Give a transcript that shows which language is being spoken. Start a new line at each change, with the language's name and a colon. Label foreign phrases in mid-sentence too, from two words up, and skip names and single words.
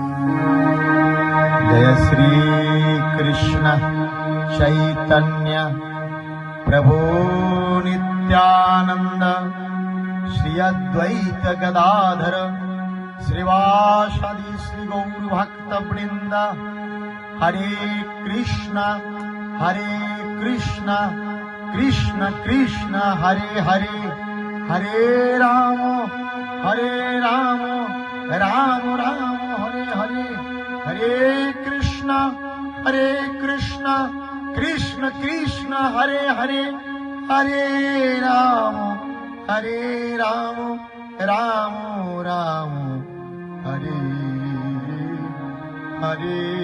Bangla: জয় শ্রী কৃষ্ণ চৈতন্য প্রভু নিত্যানন্দ শ্রী অদ্বৈত গদাধর শ্রীবাসাদি শ্রী গৌর ভক্ত বৃন্দ।
Sanskrit: হরে কৃষ্ণ কৃষ্ণ কৃষ্ণ হরে হরে, হরে রাম রাম রাম হরে হরে, হরে কৃষ্ণ কৃষ্ণ কৃষ্ণ হরে হরে, হরে রাম রাম রাম হরে হরে।